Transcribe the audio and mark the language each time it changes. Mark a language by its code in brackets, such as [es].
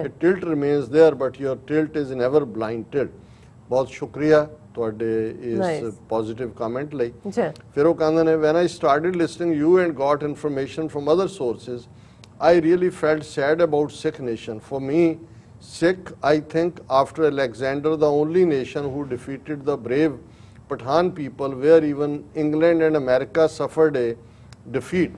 [en] कि tilt remains there, but your tilt is never blind tilt. [hi] बहुत शुक्रिया [pa] ਤੁਹਾਡੇ ਇਸ ਪੋਜ਼ਿਟਿਵ ਕਮੈਂਟ ਲਈ। ਜੀ ਫਿਰ ਉਹ ਕਹਿੰਦੇ ਨੇ [en] when I started listening you and got information from other sources, I really felt sad about Sikh nation. For me, Sikh, I think after Alexander, the only nation who defeated the brave Pathan people, where even England and America suffered a defeat.